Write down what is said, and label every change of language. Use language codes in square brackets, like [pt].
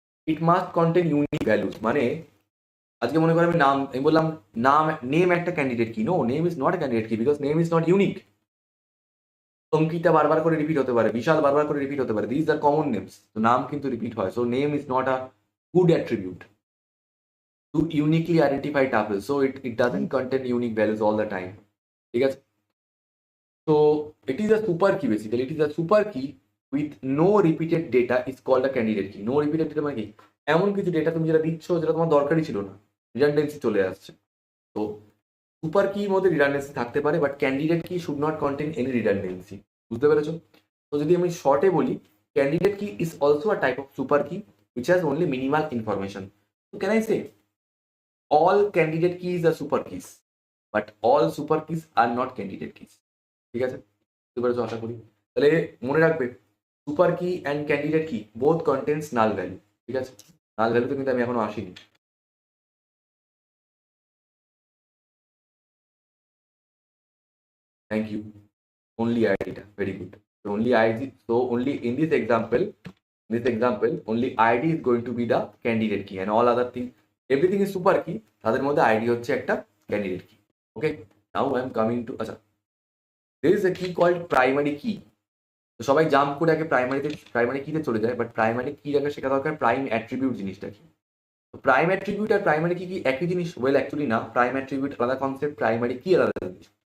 [en] it must contain unique values, [bn] মানে আজকে মনে করো আমি বললাম নেম একটা ক্যান্ডিডেট কি। [en] No, name is not candidate key because name is not unique. [bn] Ankita বারবার করে রিপিট হতে পারে, বিশাল বারবার করে রিপিট হতে পারে, [en] this are common names, [bn] তো নাম কিন্তু রিপিট হয়। [en] so name is not a good attribute to uniquely identify tuple, so it doesn't contain unique values all the time, [bn] ঠিক আছে? [en] তো it is a super key basically. It is a super key with no repeated data is called a candidate key. No repeated data [bn] মানে কি? এমন কিছু data তুমি যেটা দিচ্ছ যেটা তোমার দরকারই ছিল না, রিডান্ডেন্সি চলে আসছে। তো সুপার কির মধ্যে রিডান্ডেন্সি থাকতে পারে, [en] But candidate key should not contain any redundancy. [bn] বুঝতে পেরেছো? তো যদি আমি শর্টে বলি, [en] Candidate key is also a type of super key which has only minimal information. So can I say all candidate keys are super keys, but all super keys are not candidate keys. [bn] ঠিক আছে? বুঝতে পেরেছো আশা করি। তাহলে মনে রাখবে super key and candidate কি both contains null value, ঠিক আছে? নাল ভ্যালুতে কিন্তু আমি এখনো আসিনি। [en] Thank you. only id, very good. So only id, so only in this example only id is going to be the candidate key and all other thing, everything is super key, [bn] তাদের মধ্যে id হচ্ছে একটা candidate কি। [en] Okay, now I am coming to, আচ্ছা, there is a key called primary key. [bn] তো সবাই jump করে আগে প্রাইমারি কিতে চলে যায়, বাট প্রাইমারি কি আগে শেখা দরকার প্রাইম অ্যাট্রিবিউট জিনিসটা কি। তো প্রাইম অ্যাট্রিবিউট আর প্রাইমারি কি কি একই জিনিস? ওয়েল অ্যাকচুয়ালি না, প্রাইম অ্যাট্রিবিউট আলাদা কনসেপ্ট, প্রাইমারি কি আলাদা জিনিস।